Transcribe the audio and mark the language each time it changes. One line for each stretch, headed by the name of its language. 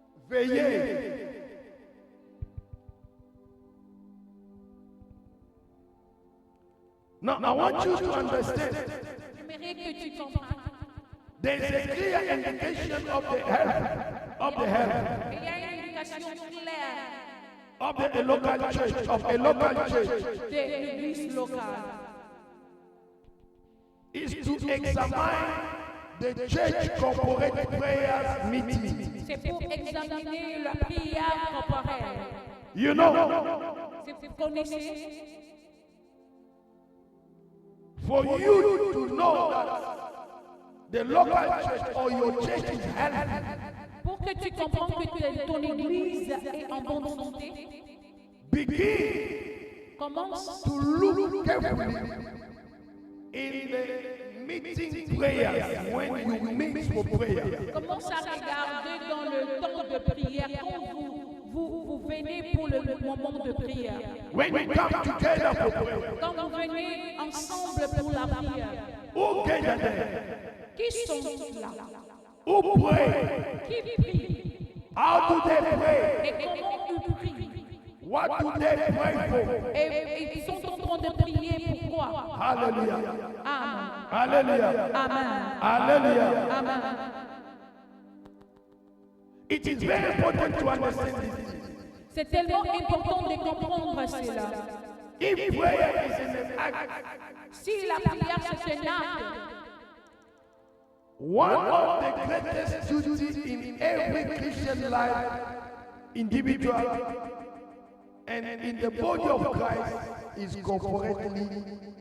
French: Veillez.
English: Now, I want you to understand
French: j'aimerais que tu comprennes.
English: there is a clear indication of the health, of the health,
French: Il y a une indication claire
English: of the local church, of a local church,
French: de l'église locale.
English: is to examine the church corporate prayers meeting.
French: C'est pour examiner la prière corporelle.
English: You know,
French: C'est pour connaître.
English: for you to know that the local church or your church is healthy,
French: Pour que tu comprennes que ton église est en bonne santé,
English: begin
French: commence
English: to look carefully in the meeting prayers when you meet for prayer.
French: commence à regarder dans le temps de prière quand vous venez pour le moment de prière.
English: When we come together for prayer,
French: Quand vous venez ensemble pour la prière,
English: who gather there?
French: qui sont là?
English: Who pray?
French: Qui prie?
English: How do they pray?
French: Et comment ils prient?
English: What do they pray for?
French: Et ils sont en train de prier pourquoi? Hallelujah. Amen. Hallelujah. Amen. Hallelujah. Amen.
English: It is very important to understand this.
French: C'est tellement important de comprendre cela.
English: If prayer is an act,
French: Si la prière c'est un acte,
English: one of the greatest duties in every Christian life, individual, and in the body of Christ is corporately